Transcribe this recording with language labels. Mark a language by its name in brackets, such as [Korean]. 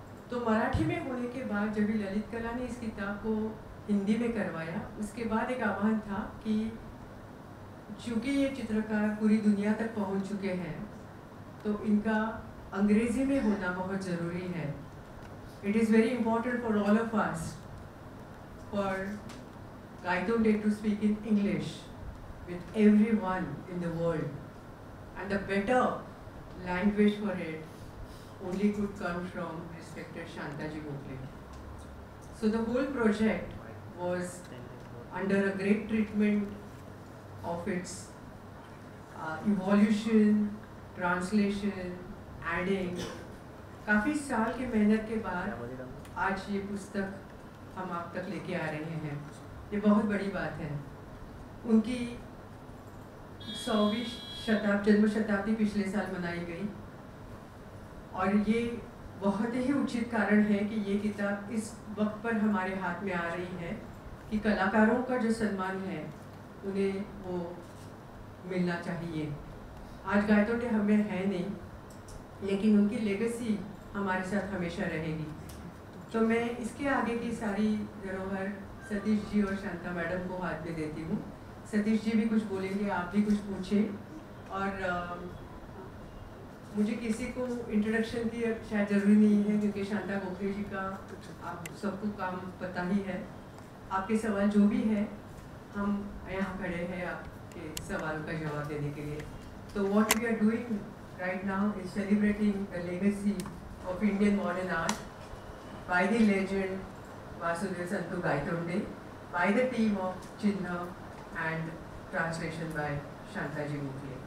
[Hindi] तो मराठी में होने के बाद जब भी ललित कला ने इस किताब को हिंदी में करवाया, उसके बाद एक आह्वान था कि चूँकि ये चित्रकार पूरी दुनिया तक पहुंच चुके हैं तो इनका अंग्रेजी में होना बहुत ज़रूरी है। [English] It is very important for all of us for Gaitonde to speak in English with everyone in the world, and the better language for it only could come from respected Shantaji Gokhale. So the whole project was under a great treatment of its evolution, translation, adding. [Hindi] काफ़ी साल की मेहनत के बाद आज ये पुस्तक हम आप तक लेके आ रहे हैं। ये बहुत बड़ी बात है। उनकी 100वीं जन्म शताब्दी पिछले साल मनाई गई और ये बहुत ही उचित कारण है कि ये किताब इस वक्त पर हमारे हाथ में आ रही है कि कलाकारों का जो सम्मान है उन्हें वो मिलना चाहिए। आज गायतोंडे हमें है नहीं, लेकिन उनकी लेगेसी हमारे साथ हमेशा रहेगी। तो मैं इसके आगे की सारी धरोहर सतीश जी और शांता मैडम को हाथ में देती हूँ। सतीश जी भी कुछ बोलेंगे, आप भी कुछ पूछें। और मुझे किसी को इंट्रोडक्शन की शायद ज़रूरी नहीं है क्योंकि शांता गोखले जी का आप सबको काम पता ही है। आपके सवाल जो भी है, हम यहाँ खड़े हैं आपके सवाल का जवाब देने के लिए। तो [English] What we are doing right now is celebrating the legacy of Indian modern art by the legend Vasudeva Santu Gaitonde, by the team of Chinna, and translation by Shantaji Gokhale.